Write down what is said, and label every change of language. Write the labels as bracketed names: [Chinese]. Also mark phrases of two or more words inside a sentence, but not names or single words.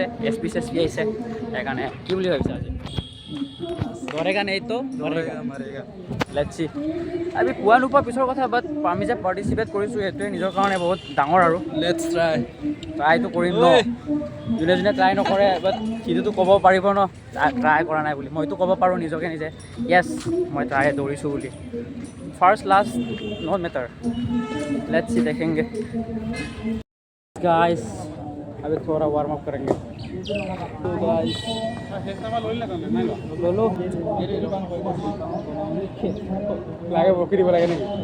[Assamese] SP আহিছে, সেইকাৰণে কি বুলি ভাবিছে আজি? [Hindi] दौड़ेगा नहीं तो मारेगा। [English] let's see. [Assamese] আমি পোৱা নোপোৱা পিছৰ কথা, বাট আমি যে পাৰ্টিচিপেট কৰিছোঁ সেইটোৱে নিজৰ কাৰণে বহুত ডাঙৰ। আৰু লেটছ ট্ৰাইটো কৰিম ন। যোনে ট্ৰাই নকৰে, বাট সিটোতো ক'ব পাৰিব ন ট্ৰাই কৰা নাই বুলি। মইতো ক'ব পাৰোঁ নিজকে নিজে, য়েছ মই ট্ৰাই দৌৰিছোঁ বুলি। [English] first last no matter, let's see, [Hindi] देखेंगे गाइस। अभी थोड़ा [English] warm up [Hindi] करेंगे तो गाइस बोलो लागे बकरी बोला नहीं।